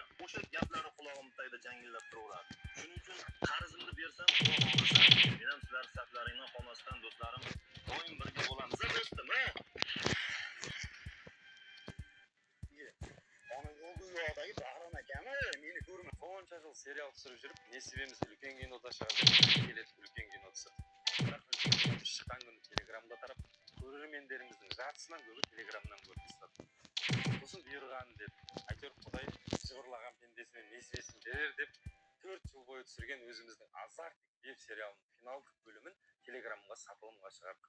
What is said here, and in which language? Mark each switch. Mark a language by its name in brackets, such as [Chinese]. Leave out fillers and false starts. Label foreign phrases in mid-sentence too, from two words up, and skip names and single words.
[Uzbek] O'sha gaplari qulog'im tagida jangillab turaveradi. Shuning uchun qarzimni bersam, xudo xohlasa, men ham sizlar saflaringdan qolmasdan do'stlarim, doim birga bo'lamiz, do'stim, ha? Onun o yoqdagi Bahrom akami meni ko'rma. Qancha yil serial tushirib [Kazakh] жүріп, несібеміз үлкен кинода шығады, келеді үлкен кино түсіп. Бірақ үлкен кино шыққан күні телеграмда тарап, көрермендеріміздің жартысынан көбі телеграмнан көріп тастады. Сосын бұйырғаны деп, әйтеуір Құдай жыбырлаған пендесіне несібесін берер деп, 4 жыл бойы түсірген өзіміздің Азарттық веб сериалының финалдық бөлімін телеграмға сатылымға шығардық.